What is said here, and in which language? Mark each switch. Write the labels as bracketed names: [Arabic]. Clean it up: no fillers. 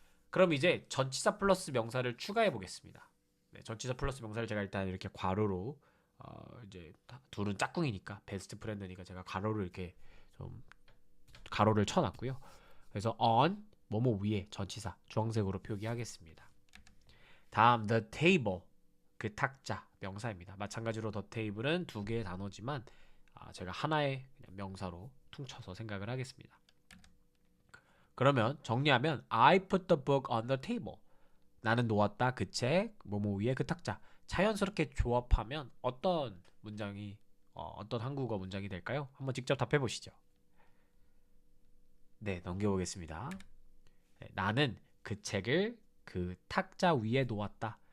[Korean] 그럼 이제 전치사 플러스 명사를 추가해 보겠습니다. 네, 전치사 플러스 명사를 제가 일단 이렇게 괄호로 이제 둘은 짝꿍이니까 베스트 프렌드니까 제가 괄호를 이렇게 좀 가로를 쳐놨고요. 그래서 on 뭐뭐 위에 전치사 주황색으로 표기하겠습니다. 다음 the table 그 탁자 명사입니다. 마찬가지로 the table은 두 개의 단어지만 제가 하나의 그냥 명사로 퉁쳐서 생각을 하겠습니다. 그러면 정리하면 [English] I put the book on the table. [Korean] 나는 놓았다 그 책 뭐뭐 위에 그 탁자. 자연스럽게 조합하면 어떤 문장이 어떤 한국어 문장이 될까요? 한번 직접 답해 보시죠. 네, 넘겨보겠습니다. 네, 나는 그 책을 그 탁자 위에 놓았다.